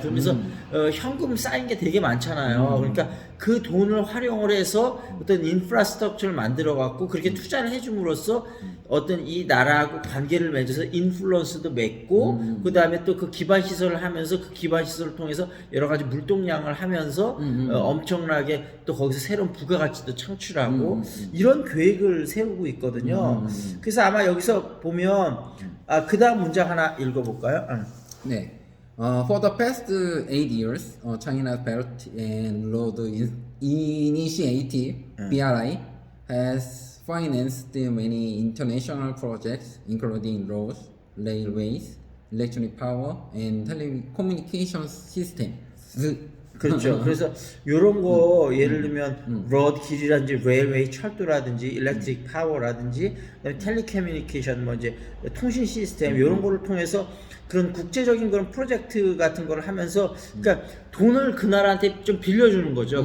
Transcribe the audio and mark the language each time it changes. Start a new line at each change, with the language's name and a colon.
Korean: 그러면서 현금 쌓인 게 되게 많잖아요. 그러니까 그 돈을 활용을 해서 어떤 인프라스트럭처를 만들어 갖고 그렇게 투자를 해줌으로써 어떤 이 나라하고 관계를 맺어서 인플루언스도 맺고 그 다음에 또 그 기반 시설을 하면서 그 기반 시설을 통해서 여러 가지 물동량을 하면서 엄청나게 또 거기서 새로운 부가가치도 창출하고 이런 계획을 세우고 있거든요. 그래서 아마 여기서 보면 그 다음 문장 하나 읽어볼까요? 네.
English: For the past 8 years, China's Belt and Road Initiative (BRI) has financed many international projects, including roads, railways, electric power, and telecommunications systems.
Korean: 그렇죠. 그래서 요런 거 예를 들면 로드 길이라든지 레일웨이 철도라든지 일렉트릭 파워라든지 그다음에 텔레커뮤니케이션 뭐 이제 통신 시스템 요런 거를 통해서 그런 국제적인 그런 프로젝트 같은 거를 하면서 그러니까 돈을 그 나라한테 좀 빌려주는 거죠.